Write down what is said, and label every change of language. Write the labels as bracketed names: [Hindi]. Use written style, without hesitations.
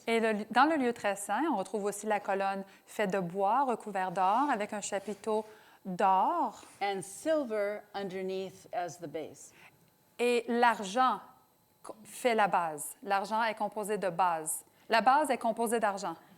[French] Et dans le lieu très saint, on retrouve aussi la colonne faite de bois recouvert d'or avec un chapiteau d'or [English] And silver underneath as the base. [French] et l'argent fait la base. L'argent est composé de base. La base est composée d'argent.